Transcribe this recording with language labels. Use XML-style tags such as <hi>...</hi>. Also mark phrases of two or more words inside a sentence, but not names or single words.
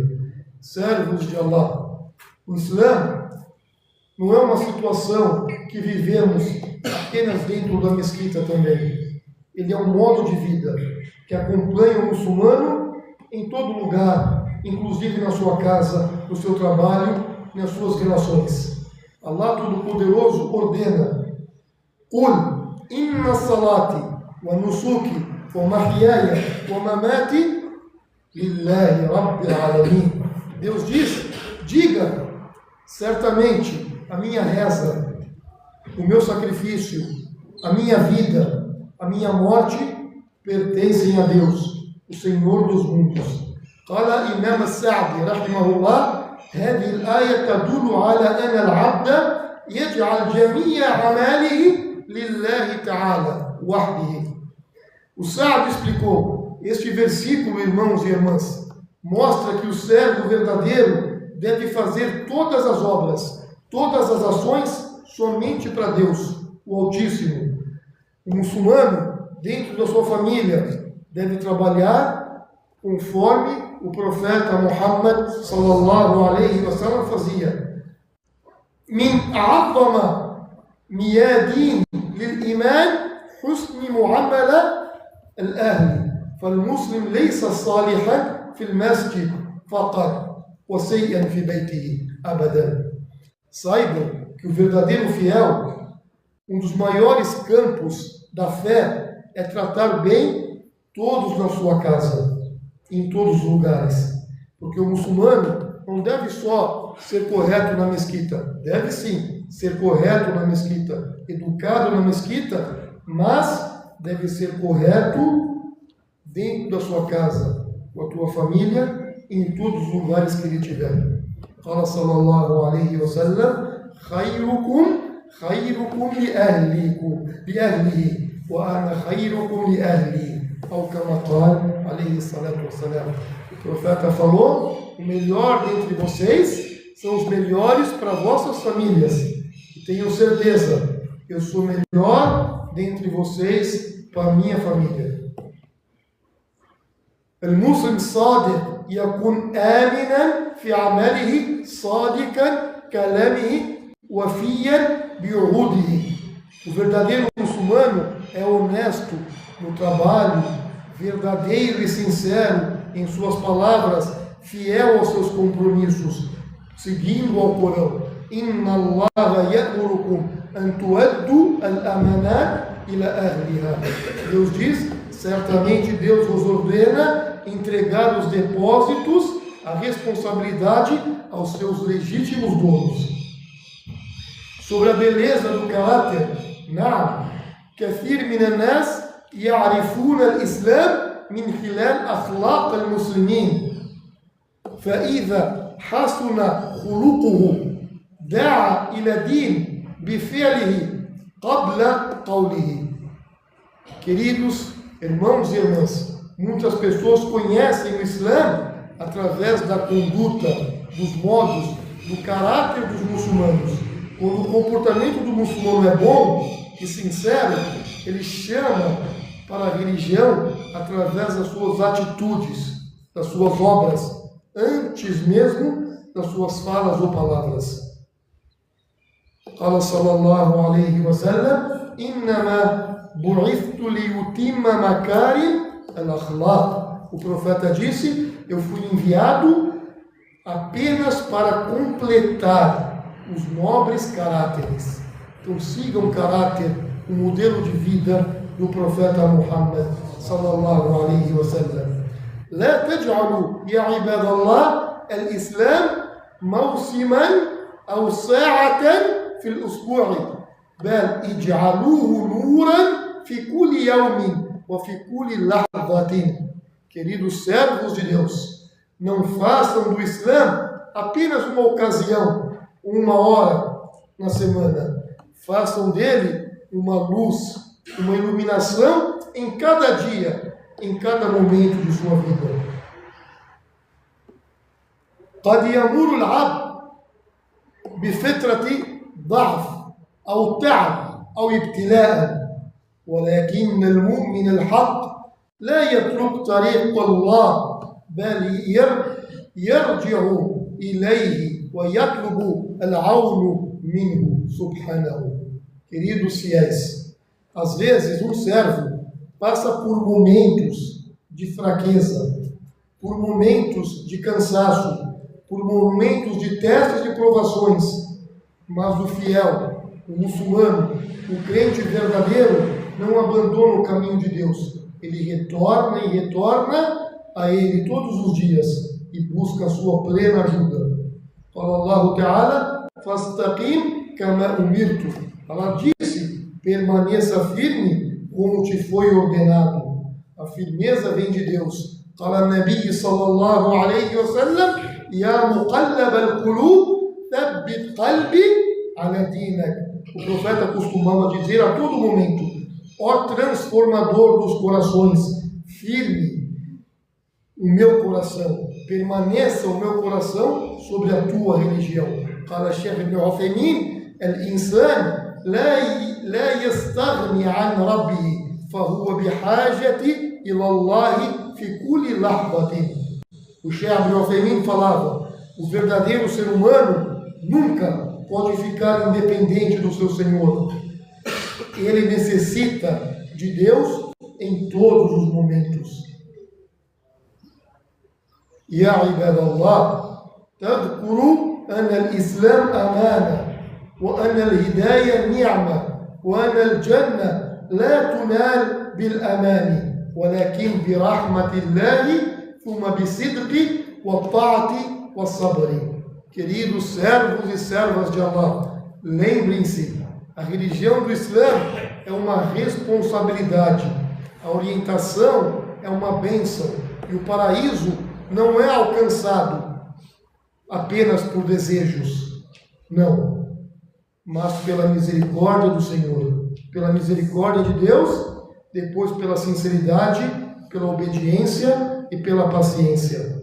<pt>Servos de Allah, o Islã não é uma situação que vivemos apenas dentro da mesquita também. Ele é um modo de vida que acompanha o muçulmano em todo lugar, inclusive na sua casa, no seu trabalho, nas suas relações. Allah Todo-Poderoso ordena:</pt> <ar>قل إن صلاتي ونسكي ومحياي ومماتي لله رب العالمين.</ar> <pt>Deus diz: diga, certamente a minha reza, o meu sacrifício, a minha vida, a minha morte pertencem a Deus, o Senhor dos mundos.</pt> <ar>قال الإمام السعدي رحمه الله: هذه الآية تدل على أن العبد يجعل جميع أعماله لله تعالى وحده.</ar> <pt>O Sa'd explicou: este versículo, irmãos e irmãs, mostra que o servo verdadeiro deve fazer todas as obras, todas as ações somente para Deus, o Altíssimo. O muçulmano, dentro da sua família, deve trabalhar conforme o profeta Muhammad</pt> <ar>صلى الله عليه وسلم</ar> <pt>fazia.</pt> <ar>من أعظم ميادين للإيمان حسن معاملة الأهل. فالمسلم ليس صالحا في المسجد فقط وسيئا في بيته أبدا.</ar> <pt>Saibam que o verdadeiro fiel, um dos maiores campos da fé é tratar bem todos na sua casa, em todos os lugares. Porque o muçulmano não deve só ser correto na mesquita, deve sim ser correto na mesquita, educado na mesquita, mas deve ser correto dentro da sua casa, com a tua família e em todos os lugares que ele tiver.</pt> <ar>Fala صلى الله عليه وسلم: خيركم خيركم لأهله وأنا خيركم لأهلي أو كما قال عليه الصلاة والسلام.</ar> <pt>O profeta falou: o melhor dentre vocês são os melhores para vossas famílias. E tenham certeza, eu sou melhor dentre vocês para a minha família.</pt> <ar>المسلم الصادق يكون آمنا في عمله صادقا كلامه وفيا بعهوده.</ar> <pt>O verdadeiro muçulmano é honesto no trabalho, verdadeiro e sincero em suas palavras, fiel aos seus compromissos, seguindo ao Corão.</pt> <ar>إن الله يأمركم أن تؤدوا الأمانات إلى أهلها.</ar> <pt>Deus diz: certamente Deus vos ordena entregar os depósitos, a responsabilidade aos seus legítimos donos. Sobre a beleza do caráter, não,</pt> <ar>كثير من الناس يعرفون الإسلام من خلال أخلاق المسلمين، فإذا حسن خلقه دعا إلى دين بفعله قبل قوله.</ar> <pt>Queridos irmãos e irmãs, muitas pessoas conhecem o Islã através da conduta, dos modos, do caráter dos muçulmanos. Quando o comportamento do muçulmano é bom e sincero, ele chama para a religião através das suas atitudes, das suas obras, antes mesmo das suas falas ou palavras.</pt> <ar>قال صلى الله عليه وسلم إنما بعثت ليتم مكارم الأخلاق.</ar> <pt>O profeta disse: eu fui enviado apenas para completar os nobres caráteres. Então sigam o caráter, o modelo de vida do profeta Muhammad</pt> <ar>صلى الله عليه وسلم. لا تجعلوا يا عباد الله الإسلام موسما أو ساعة في الأسبوع بل اجعلوه نورا في كل يوم وفي كل لحظة.</ar> <pt>Queridos servos de Deus, não façam do Islã apenas uma ocasião, uma hora na semana. Façam dele uma luz, uma iluminação em cada dia, em cada momento de sua vida.</pt> <ar>قد يمر العبد بفترة ضعف أو تعب أو ابتلاء، ولكن المؤمن الحق لا يترك طريق الله بل يرجع إليه ويطلب العون منه سبحانه.</ar> <pt>Queridos fiéis, às vezes um servo passa por momentos de fraqueza, por momentos de cansaço, por momentos de testes e provações, mas o fiel, o muçulmano, o crente verdadeiro não abandona o caminho de Deus. Ele retorna e retorna a Ele todos os dias e busca a sua plena ajuda.</pt> <ar>Fala الله تعالى، فاستقم كما أمرت.</ar> <pt>Allah disse, permaneça firme como te foi ordenado. A firmeza vem de Deus.</pt> <ar>Fala نبي صلى الله عليه وسلم، يا مقلب القلوب، ثبت قلبي على دينك.</ar> <pt>O profeta costumava dizer a todo momento: ó transformador dos corações, firme o meu coração, permaneça o meu coração sobre a tua religião.</pt> <ar>Fala Sheikh Ibn Uthaymin, al-insan لا يستغني عن ربه فهو بحاجة إلى الله في كل لحظة.</ar> <pt>O Sheikh Ibn Uthaymin falava: o verdadeiro ser humano nunca pode ficar independente do seu Senhor. Ele necessita de Deus em todos os momentos.</pt> <ar>يا عباد الله تذكروا أن الإسلام أمانة وأن الهداية نعمة وأن الجنة لا تنال بالأمان ولكن برحمة الله ثم بصدق والطاعة والصبر.</ar> <pt>Queridos servos e servas de Allah, lembrem-se, a religião do Islã é uma responsabilidade, a orientação é uma bênção e o paraíso não é alcançado apenas por desejos, não, mas pela misericórdia do Senhor, pela misericórdia de Deus, depois pela sinceridade, pela obediência e pela paciência.</pt>